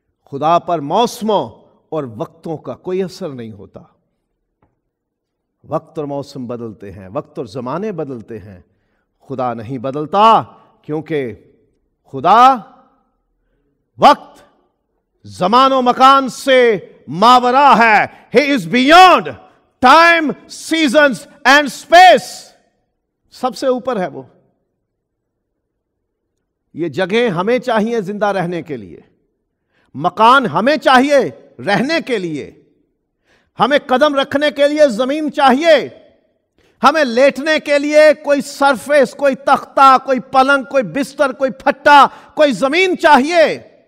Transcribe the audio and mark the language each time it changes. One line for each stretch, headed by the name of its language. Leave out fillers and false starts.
Urdu: خدا پر موسموں اور وقتوں کا کوئی اثر نہیں ہوتا. وقت اور موسم بدلتے ہیں، وقت اور زمانے بدلتے ہیں، خدا نہیں بدلتا، کیونکہ خدا وقت زمان و مکان سے ماورا ہے.
English: He is beyond time, seasons and space.
Urdu: سب سے اوپر ہے وہ. یہ جگہیں ہمیں چاہیے زندہ رہنے کے لیے، مکان ہمیں چاہیے رہنے کے لیے، ہمیں قدم رکھنے کے لیے زمین چاہیے، ہمیں لیٹنے کے لیے کوئی سرفیس، کوئی تختہ، کوئی پلنگ، کوئی بستر، کوئی پھٹا، کوئی زمین چاہیے.